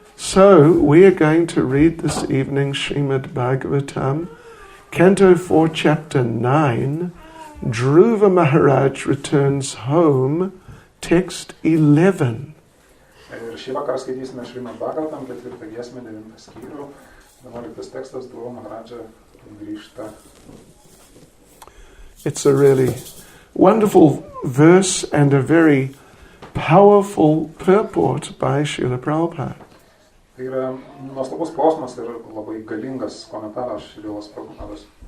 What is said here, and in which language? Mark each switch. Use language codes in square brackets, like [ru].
[en] So we are going to read this evening Srimad Bhagavatam, Canto 4, Chapter 9, Dhruva Maharaj returns home, text 11. [lt] Ir šį vakarą skaitysime Srimad Bhagavatam, 4 giesmę, 9 skyrių, 11 tekstas, Dhruva Maharaj'a grįžta. [en] It's a really wonderful verse and a very powerful purport by Srila Prabhupada. [lt] Tai yra nuostabus posmas ir labai galingas komentaras Šrilos Prabhupados.